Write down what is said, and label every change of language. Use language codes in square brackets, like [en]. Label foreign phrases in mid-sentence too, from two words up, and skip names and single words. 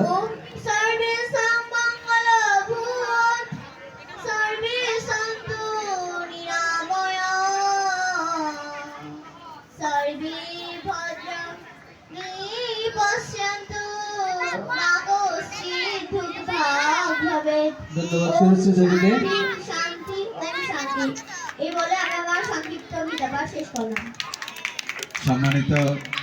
[sa] ॐ सर्वेषां मङ्गलभूत सर्वे सन्तु निरामयाः सर्वे भद्राणि पश्यन्तु मा कश्चित् दुःखभाग् भवेत्। [bn] ধন্যবাদ শুভশ্রী দেবীকে। [sa] শান্তি ওম শান্তি। [bn] এই বলে আমি আমার সংক্ষিপ্ত বিদায় শেষ করলাম। সম্মানিত